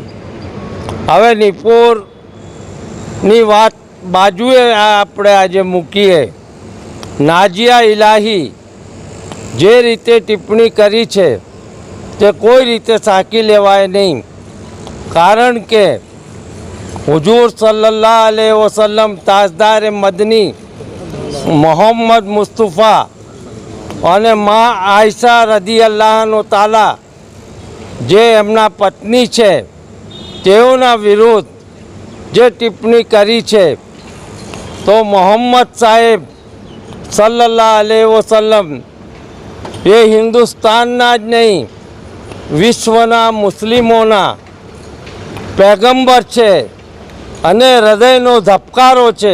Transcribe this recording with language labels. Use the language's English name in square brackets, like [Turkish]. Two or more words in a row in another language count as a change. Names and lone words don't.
[Gujarati] હવે નિપુરની વાત બાજુએ આપણે આજે મૂકીએ। નાઝિયા ઇલાહી જે રીતે ટિપ્પણી કરી છે તે કોઈ રીતે સાંકી લેવાય નહીં, કારણ [Urdu] કે حضور [Arabic] صلى الله عليه وسلم [Urdu] تاجدار مدنی محمد مصطفیٰ અને [Gujarati] માં આયશા [Arabic] رضي الله تعالى [Gujarati] જે એમના પત્ની છે તેઓના વિરુદ્ધ જે ટિપ્પણી કરી છે, તો મોહમ્મદ સાહેબ [Arabic] صلى الله عليه وسلم [Gujarati] એ હિન્દુસ્તાનના જ નહીં, વિશ્વના મુસ્લિમોના પૈગંબર છે અને હૃદયનો ધબકારો છે।